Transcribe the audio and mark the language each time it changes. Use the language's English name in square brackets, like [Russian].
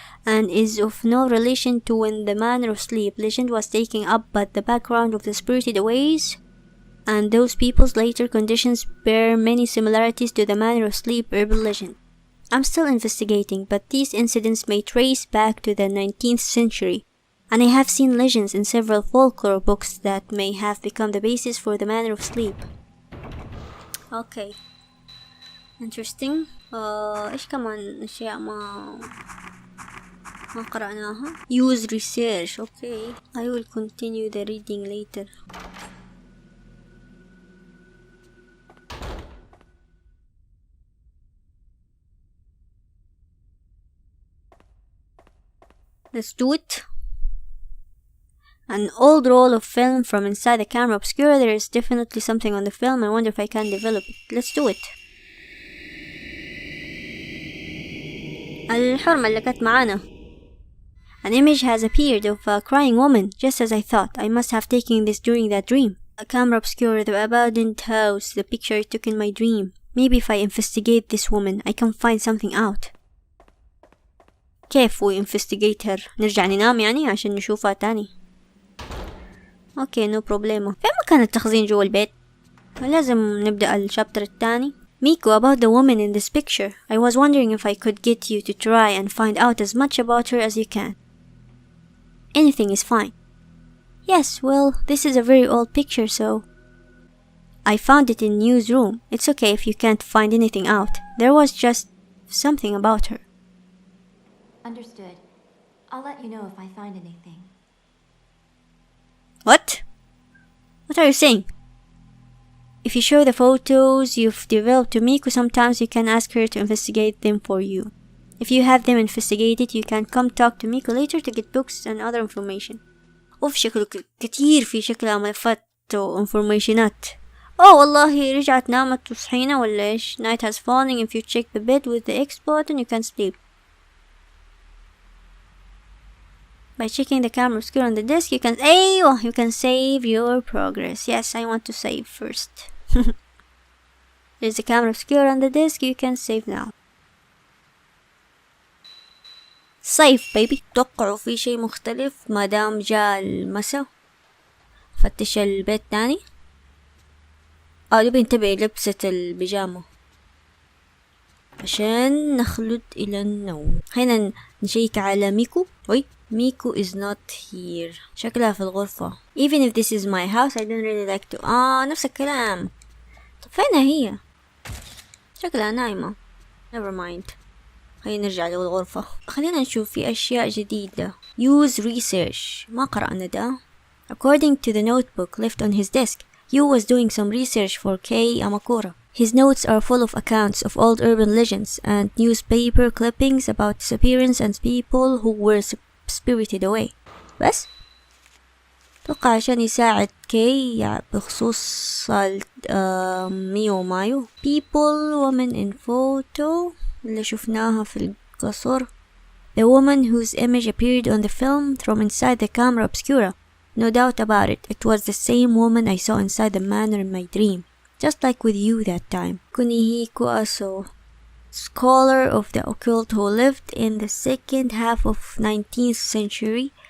[English] and is of no relation to when the manner of sleep legend was taken up, but the background of the spirited ways and those people's later conditions bear many similarities to the manner of sleep urban legend. I'm still investigating, but these incidents may trace back to the 19th century, and I have seen legends in several folklore books that may have become the basis for the manner of sleep. Okay, interesting. [Arabic] إيش كمان أشياء ما قرأناها. [English] Use research. Okay, I will continue the reading later. Let's do it. An old roll of film from inside the camera obscura. There is definitely something on the film. I wonder if I can develop it. Let's do it. [Arabic] الحرمة اللي كانت معانا. [English] An image has appeared of a crying woman, just as I thought. I must have taken this during that dream. A camera obscura, the abandoned house, the picture I took in my dream. Maybe if I investigate this woman, I can find something out. [Arabic] كيف [English] we investigate her؟ [Arabic] نرجع ننام يعني عشان نشوفها تاني. اوكي نو بروبليمو. فين مكان التخزين جوا البيت؟ لازم نبدأ الشابتر التاني. [English] Miko, about the woman in this picture. I was wondering if I could get you to try and find out as much about her as you can. Anything is fine. Yes, well, this is a very old picture, so... I found it in newsroom. It's okay if you can't find anything out. There was just something about her. Understood. I'll let you know if I find anything. What? What are you saying? If you show the photos you've developed to Miko, sometimes you can ask her to investigate them for you. If you have them investigated, you can come talk to Miko later to get books and other information. [Arabic] أوف شكله كتير في شكلها ملفات وانفورميشنات. والله رجعت نامت وصحينا ولا إيش؟ [English] Night has fallen. If you check the bed with the X button, you can sleep. By checking the camera obscura on the desk, you can save your progress. Yes, I want to save first. There's a camera obscura on the desk, you can save now. Save baby. [Arabic] توقعوا في شيء مختلف ما دام جاء المساء. فتش البيت تاني. نبي ننتبه لبسة البيجامة عشان نخلد إلى النوم. خلينا نشيك على ميكو. [English] Miko is not here. [Arabic] شكلها في الغرفة. [English] Even if this is my house, I don't really like to... [Arabic] نفس الكلام. طب فين هي؟ شكلها نايمة. [English] Never mind. [Arabic] خلينا نرجع للغرفة. خلينا نشوف في أشياء جديدة. [English] Use research. [Arabic] ما قرأنا ده. [English] According to the notebook left on his desk, Yu was doing some research for Kei Amakura. His notes are full of accounts of old urban legends and newspaper clippings about disappearance and people who were spirited away. [Arabic] بس توقع عشان يساعد كي بخصوص ميو ومايو. [English] People, woman in photo [Arabic] اللي شفناها في القصر. [English] The woman whose image appeared on the film from inside the camera obscura. No doubt about it, it was the same woman I saw inside the manor in my dream. Just like with you that time. Kunihiko Aso, scholar of the occult who lived in the second half of 19th century.